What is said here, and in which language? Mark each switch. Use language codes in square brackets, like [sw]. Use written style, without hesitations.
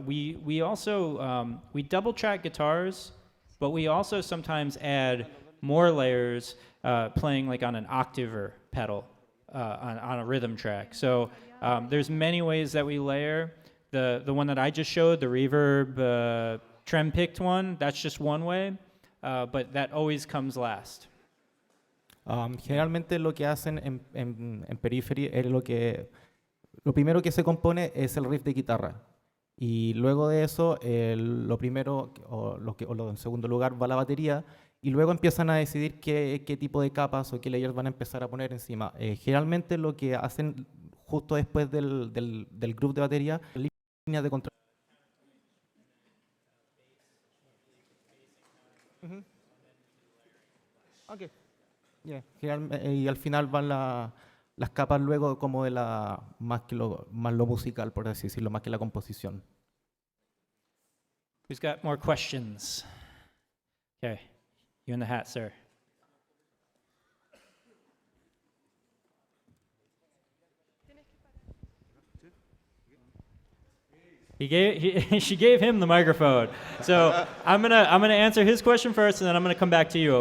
[en] We also we double track guitars, but we also sometimes add more layers, playing like on an octave pedal on a rhythm track. So there's many ways that we layer. The one that I just showed, the reverb trem-picked one, that's just one way, but that always comes last. [es] Generalmente lo que hacen en Periphery es lo primero que se compone es el riff de guitarra, y luego de eso lo primero lo en segundo lugar va la batería, y luego empiezan a decidir qué tipo de capas o qué layers van a empezar a poner encima. Generalmente lo que hacen justo después del groove de batería, líneas de control. Okay. Yeah. Y al final van las capas luego como de más lo musical, por así decirlo, más que la composición. [en] Who's got more questions? Okay, you in the hat, sir. She gave him the microphone. So I'm gonna answer his question first, and then I'm gonna come back to you.